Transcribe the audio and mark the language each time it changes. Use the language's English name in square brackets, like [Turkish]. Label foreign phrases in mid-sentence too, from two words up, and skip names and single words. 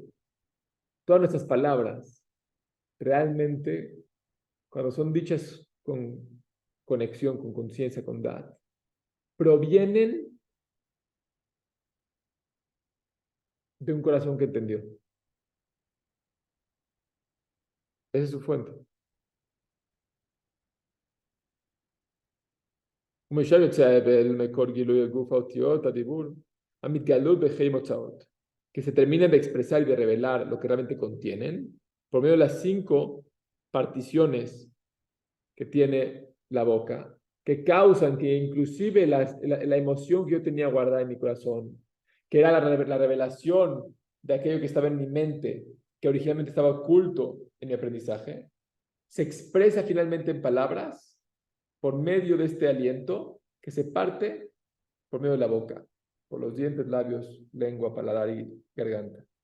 [Spanish] Todas nuestras palabras, realmente, cuando son dichas con conexión, con conciencia, con Dad, provienen de un corazón que entendió. Esa es su fuente. [Hebrew] ומשם יוצא ההבל מקור גילוי הגוף האותיות, הדיבור, המתגלות בחיים הוצאות, [Spanish] que se terminan de expresar y de revelar lo que realmente contienen por medio de las 5 particiones que tiene la boca, que causan que inclusive la emoción que yo tenía guardada en mi corazón, que era la revelación de aquello que estaba en mi mente, que originalmente estaba oculto en mi aprendizaje, se expresa finalmente en palabras por medio de este aliento que se parte por medio de la boca, por los dientes, labios, lengua, paladar y garganta.